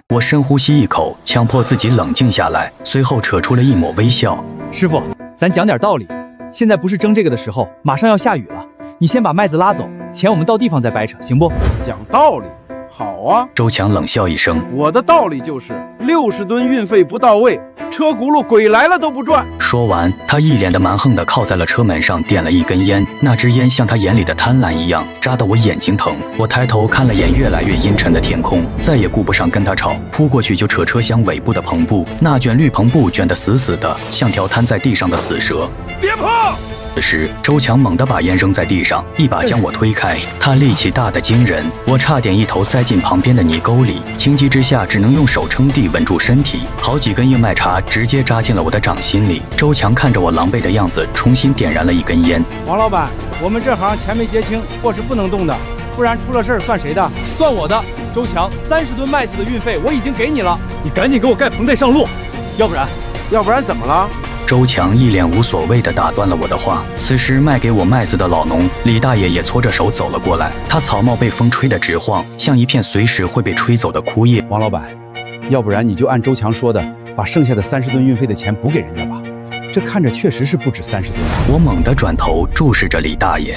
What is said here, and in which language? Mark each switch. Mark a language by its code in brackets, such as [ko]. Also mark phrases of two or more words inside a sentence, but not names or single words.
[zh] 我深呼吸一口，強迫自己冷靜下來，隨後扯出了一抹微笑。師傅，咱講點道理，現在不是爭這個的時候，馬上要下雨了，你先把麥子拉走，錢我們到地方再掰扯，行不？講道理，好啊。周強冷笑一聲，我的道理就是60噸運費不到位，車轱辘鬼來了都不轉。說完，他一臉的蠻橫地靠在了車門上，點了一根煙，那支煙像他眼裡的貪婪一樣，扎得我眼睛疼。我抬頭看了眼越來越陰沉的天空，再也顧不上跟他吵，撲過去就扯車廂尾部的篷布，那卷綠篷布卷得死死的，像條癱在地上的死蛇。別碰！此時，周強猛地把煙扔在地上，一把將我推開。他力氣大得驚人，我差點一頭栽進旁邊的泥溝裡，情急之下只能用手撐地穩住身體。好幾根硬麥茬直接扎進了我的掌心裡。周強看着我狼狽的樣子，重新點燃了一根煙。王老板，我們這行錢沒結清，貨是不能動的，不然出了事兒算誰的？算我的。周強，30噸麥子的運費我已經給你了，你趕緊給我蓋棚再上路，要不然怎麼了？周強一臉無所謂地打斷了我的話。此時賣給我麥子的老農李大爺也搓着手走了過來，他草帽被風吹得直晃，像一片隨時会被吹走的枯葉。王老板，要不然你就按周强说的，把剩下的30噸運費的錢補給人家吧，這看着確實是不止30噸。我猛地轉頭注視着李大爺。